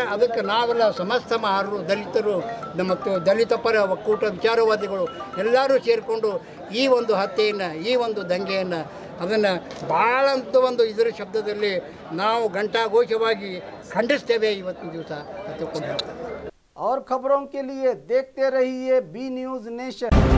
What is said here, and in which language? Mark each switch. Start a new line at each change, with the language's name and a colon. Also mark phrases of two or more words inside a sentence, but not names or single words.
Kannada: ಅದಕ್ಕೆ ನಾವೆಲ್ಲ ಸಮಸ್ತ ಮಹಾರರು, ದಲಿತರು ಮತ್ತು ದಲಿತ ಪರ ಒಕ್ಕೂಟ ವಿಚಾರವಾದಿಗಳು ಎಲ್ಲರೂ ಸೇರಿಕೊಂಡು ಈ ಒಂದು ಹತ್ಯೆಯನ್ನು, ಈ ಒಂದು ದಂಗೆಯನ್ನು ಅದನ್ನು ಭಾಳ ಅಂತ ಒಂದು ಇದರ ಶಬ್ದದಲ್ಲಿ ನಾವು ಘಂಟಾಘೋಷವಾಗಿ ಖಂಡಿಸ್ತೇವೆ ಇವತ್ತಿನ ದಿವಸ ಅಂತ ಹೇಳ್ತಾರೆ.
Hindi: और खबरों के लिए देखते रहिए बी न्यूज नेशन।